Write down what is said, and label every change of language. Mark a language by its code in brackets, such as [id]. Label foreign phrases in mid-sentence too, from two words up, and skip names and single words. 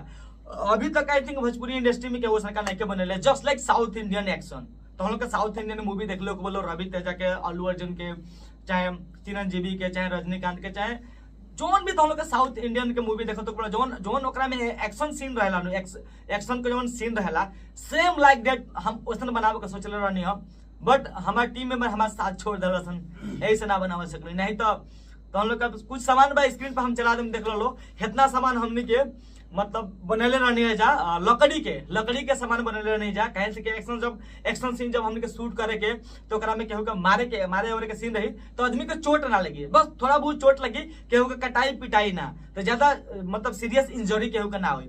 [bho] अभी तक [en] I think [bho] भोजपुरी इंडस्ट्री में केहू सरकार नहीं के बनेले [en] just like South Indian action. [bho] तो हम लोग के [en] South Indian movie [bho] देख लो, बोलो रवि तेजा के, अल्लू अर्जुन के, चाहे चिरंजीवी के, चाहे रजनीकांत के, चाहे जोन भी तुम लोग के [en] South Indian [bho] के मूवी देखो तो जोन जोन ओकरा में [en] action scene [bho] रहेला नु एक्शन के जोन सीन रहेला [en] same like that [bho] हम ओसन बनावे के सोचले रहनी हम, बट हमार [en] team member [bho] हमारे साथ छोड़ देला सन, ऐसे ना बनावे सकली। नहीं तो हम लोग का कुछ सामान बा स्क्रीन पर हम चला देम देख लो, इतना सामान हमने के मतलब बनेले रहनी है जा लकड़ी के सामान बनेले रहनी जा, कहे से कि [en] action scene [bho] जब हमने के शूट करे के तो ओकरा में केहू के मारे और के सीन रही तो आदमी के चोट ना लगी, बस थोड़ा बहुत चोट लगी, केहू के कटाई पिटाई ना, तो ज्यादा मतलब [en] serious injury [bho] केहू के ना हुई।